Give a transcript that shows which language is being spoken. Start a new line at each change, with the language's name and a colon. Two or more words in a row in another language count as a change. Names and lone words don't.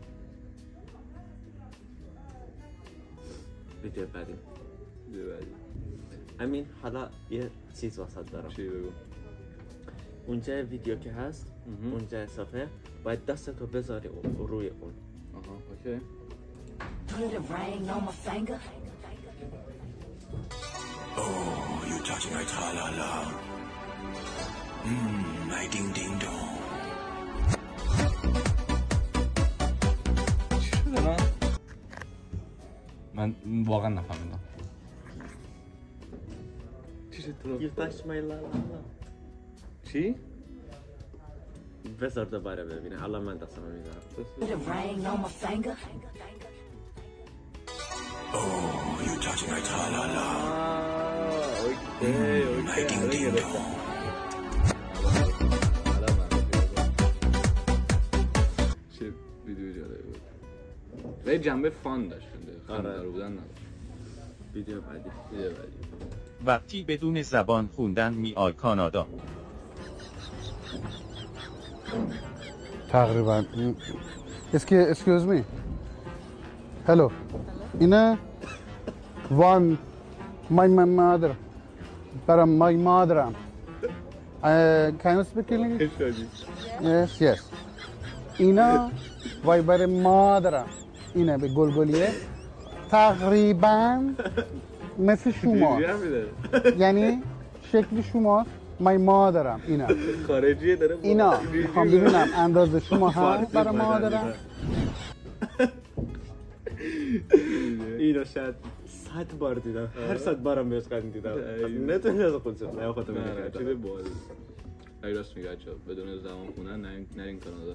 Persian: ویدیو بعدی. امین حالا یه چیز واسط دارم. چی بگو؟ اونجا ویدیو که هست اونجا صفحه باید دستتو بذاری روی اون. اوکی.
English: Oh, you touch my tra-la-la. My ding-ding-dong.
Persian: چی شده من واقعا نفهمیدم. چی شد تو؟
English: You touch my la-la-la.
Persian: چی؟ بذار دوباره ببینه. حالا من دستم میذارم.
English: Oh, you touch my tra-la-la. My ding-ding-dong.
Persian: چه ویدیو جالبی بود. ولی جنبه فان داشت. خنده‌دار بودن نداشت. ویدیو بعدی. وقتی بدون زبان خوندن میاد کانادا. تقریبا.
English: Excuse me. Hello. اینه one my mother. برام my mother. Can you speak English? Yes.
Persian: اینا وای برای مادرم. اینه به گلگلیه تقریبا مثل شما، یعنی شکل شما.
English: my motherم اینا
Persian: خارجیه داره. اینا میخوام ببینم اندازه شما هست برای مادرم. اینو شاید 100 بار دیدم هر 100 بارم بهش قدیم دیدم نتونی از خودشون نه خودم چه باحال اگه راست میگه بچه‌ها بدون زبان خوندن نرین کانادا.